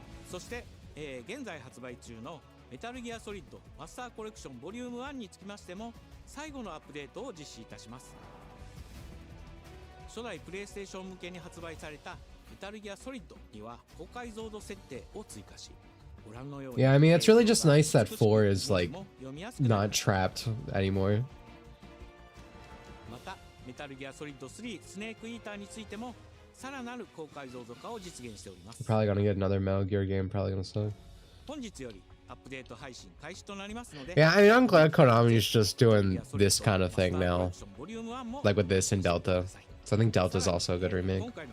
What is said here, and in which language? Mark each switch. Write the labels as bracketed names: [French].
[Japanese] そして現在発売中のメタルギアソリッドマスターコレクションボリューム1につきましても最後のアップデートを実施いたします。初代プレイステーション向けに発売されたメタルギアソリッドには高解像度設定を追加し、ご覧のように [English] Yeah, I mean it's really just nice that 4 is like not trapped anymore. [Japanese] またメタルギアソリッド3スネークイーターについてもさらなる高解像度化を実現しております。 [English] We're probably gonna get another Metal Gear game. Probably gonna suck. [Japanese] 本日よりアップデート配信開始となりますので [English] Yeah, I mean I'm glad Konami's just doing this kind of thing now, like with this and Delta. So I think Delta's also a good remake.